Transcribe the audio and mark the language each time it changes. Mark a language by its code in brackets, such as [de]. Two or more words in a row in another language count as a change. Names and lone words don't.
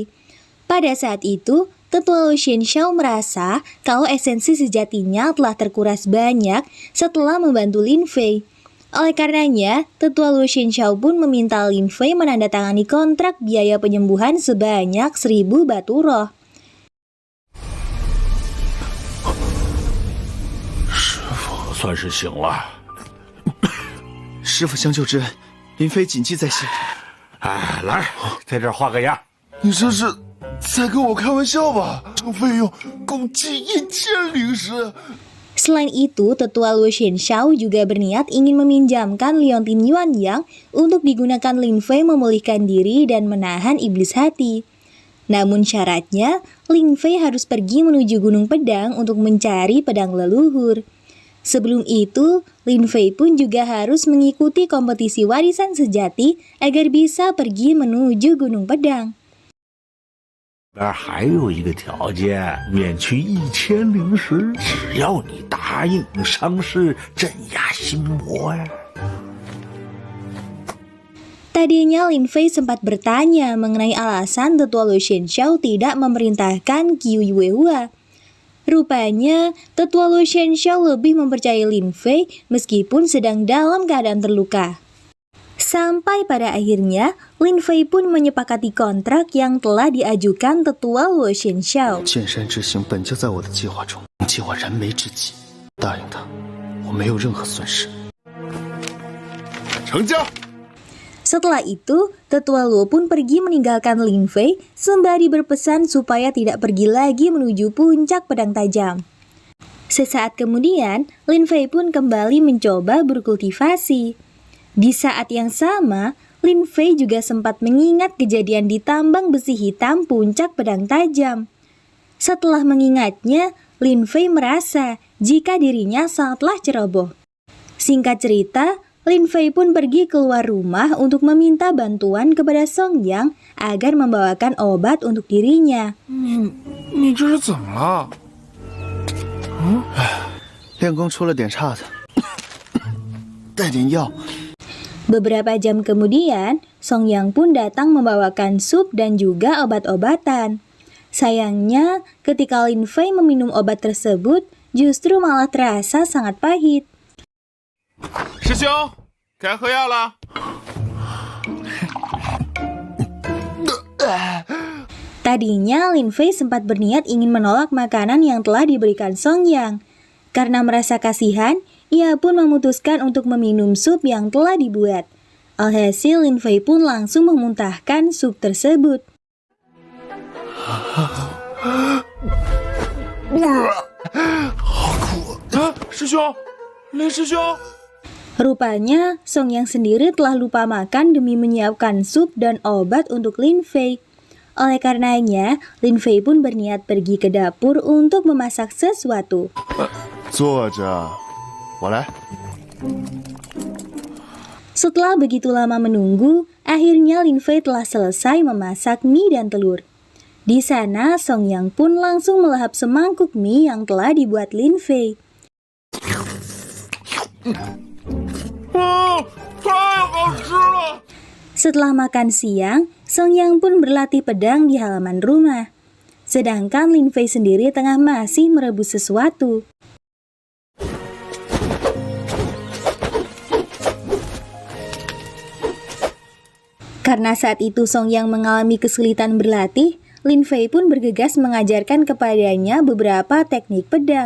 [id] Pada saat itu, Tetua Lu Xianxiao merasa kalau esensi sejatinya telah terkuras banyak setelah membantu Lin Fei. Oleh karenanya, Tetua Lu Xianxiao pun meminta Lin Fei menandatangani kontrak biaya penyembuhan sebanyak 1000 batu roh. [zh] 师傅算是醒了。师傅相救之恩，林飞谨记在心。哎，来，在这儿画个押。你这是在跟我开玩笑吧？这个费用共计1000灵石。 [id] Selain itu, Tetua Lu Xianxiao juga berniat ingin meminjamkan liontin Yuan Yang untuk digunakan Lin Fei memulihkan diri dan menahan iblis hati. Namun syaratnya, Lin Fei harus pergi menuju Gunung Pedang untuk mencari pedang leluhur. Sebelum itu, Lin Fei pun juga harus mengikuti kompetisi warisan sejati agar bisa pergi menuju Gunung Pedang. [zh] 还有一个条件，免去1000灵石，只要你答应伤势镇压心魔呀。 [id] Tadinya Lin Fei sempat bertanya mengenai alasan Tetua Lu Xianxiao tidak memerintahkan Qiu Yuehua. Rupanya, Tetua Lu Xianxiao lebih mempercayai Lin Fei meskipun sedang dalam keadaan terluka. Sampai pada akhirnya, Lin Fei pun menyepakati kontrak yang telah diajukan Tetua Lu Xianxiao. [zh] 剑山之行本就在我的计划中，计划燃眉之急，答应他，我没有任何损失。成交。 [id] Setelah itu, Tetua Lu pun pergi meninggalkan Lin Fei sembari berpesan supaya tidak pergi lagi menuju puncak pedang tajam. Sesaat kemudian, Lin Fei pun kembali mencoba berkultivasi. Di saat yang sama, Lin Fei juga sempat mengingat kejadian di tambang besi hitam puncak pedang tajam. Setelah mengingatnya, Lin Fei merasa jika dirinya sangatlah ceroboh. Singkat cerita, Lin Fei pun pergi keluar rumah untuk meminta bantuan kepada Song Yang agar membawakan obat untuk dirinya. [zh] 你这是怎么了？练功出了点岔子，带点药。 [id] Beberapa jam kemudian, Song Yang pun datang membawakan sup dan juga obat-obatan. Sayangnya, ketika Lin Fei meminum obat tersebut, justru malah terasa sangat pahit. [zh] 师兄，该喝药了。 [id] Tadinya Lin Fei sempat berniat ingin menolak makanan yang telah diberikan Song Yang. Karena merasa kasihan, ia pun memutuskan untuk meminum sup yang telah dibuat. Alhasil Lin Fei pun langsung memuntahkan sup tersebut. [zh] 好苦啊！师兄，林师兄。 [id] Rupanya, Song Yang sendiri telah lupa makan demi menyiapkan sup dan obat untuk Lin Fei. Oleh karenanya, Lin Fei pun berniat pergi ke dapur untuk memasak sesuatu. [zh] 坐着，我来。 [id] Setelah begitu lama menunggu, akhirnya Lin Fei telah selesai memasak mie dan telur. Di sana, Song Yang pun langsung melahap semangkuk mie yang telah dibuat Lin Fei. [zh] 太好吃了！ [id] Setelah makan siang, Song Yang pun berlatih pedang di halaman rumah. sedangkan Lin Fei sendiri tengah masih merebus sesuatu. Karena saat itu Song Yang mengalami kesulitan berlatih, Lin Fei pun bergegas mengajarkan kepadanya beberapa teknik pedang.